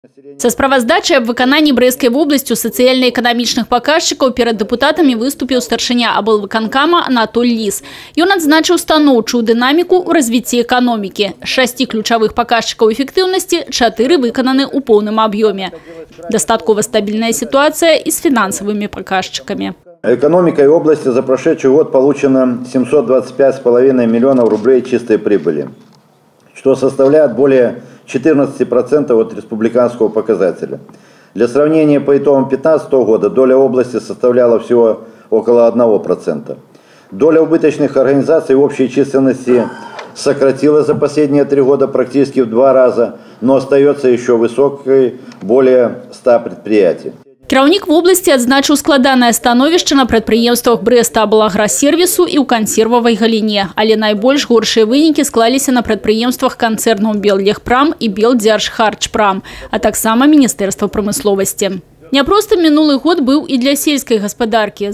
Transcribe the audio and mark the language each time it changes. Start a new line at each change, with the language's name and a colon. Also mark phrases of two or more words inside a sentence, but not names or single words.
Belarusian: Со справаздачай аб выкананні Брэсцкай вобласцю сацыяльна-эканамічных паказчыкаў перад дэпутатамі выступіў старшыня аблвыканкама Анатоль Лис. Ён адзначыў станоўчую дынаміку ў развіцці эканомікі. З 6 ключавых паказчыкаў эфектыўнасці 4 выкананы ў поўным аб'ёме. Дастаткова стабільная
Russian: ситуация и с финансовыми показчиками. Экономикой области за прошедший год получено 725,5 миллионов рублей чистой прибыли, что составляет более 14% от республиканского показателя. Для сравнения, по итогам 2015 года доля области составляла всего около 1%. Доля убыточных организаций в общей численности сократилась за последние 3 года практически в 2 раза, но остается еще высокой, более 100 предприятий.
Belarusian: Кіраўнік вобласці адзначыў складанае становішча на прадпрыемствах Брэста-Аблаграсервісу і ў кансервавай галіне. Але найбольш горшыя вынікі склаліся на прадпрыемствах канцэрнаў Беллегпрам і Белдзяржхарчпрам, а таксама Міністэрства прамысловасці. Няпросты мінулы год быў і для сельскай гаспадаркі.